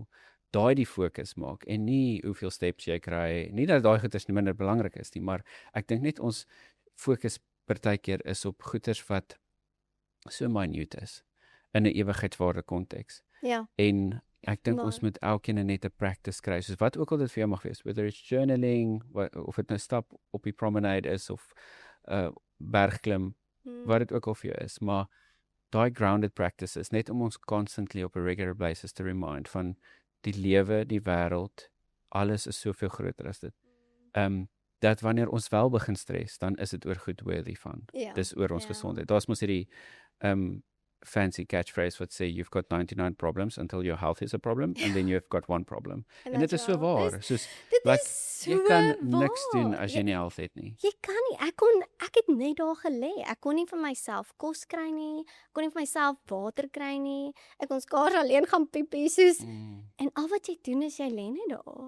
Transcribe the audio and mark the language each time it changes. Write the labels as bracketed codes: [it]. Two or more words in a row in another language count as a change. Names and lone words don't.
[af] Daai die fokus maak en nie hoeveel steps jy kry. Nie dat daai goeders nie minder belangrik is nie, maar ek dink net ons fokus partykeer is op goeders wat so minute is in 'n ewigheidswaarde konteks. En ek dink ons moet elkeen net 'n practice kry, soos wat ook al dit vir jou mag wees, [en] whether it's journaling, [af] of dit nou stap op die promenade is, of bergklim, wat dit ook al vir jou is, maar daai [en] grounded practices, [af] net om ons constantly op [en] a regular basis [af] te remind van die lewe, die wêreld, alles is soveel groter as dit. Dat wanneer ons wel begin stres, dan is dit oor goed worthy van. Dis oor ons gesondheid. Daar's mos hierdie fancy catchphrase wat sê [en] you've got 99 problems until your health is a problem and then you've got one problem. [af] En dit is so waar. Soos jy kan niks doen as jy nie health het nie. Jy kan nie. Ek het net daar gelê. Ek kon nie vir myself kos kry nie. Ek kon nie vir myself water kry nie. Ek kon skaars alleen gaan piepie soos en al wat jy doen is jy lê net daar.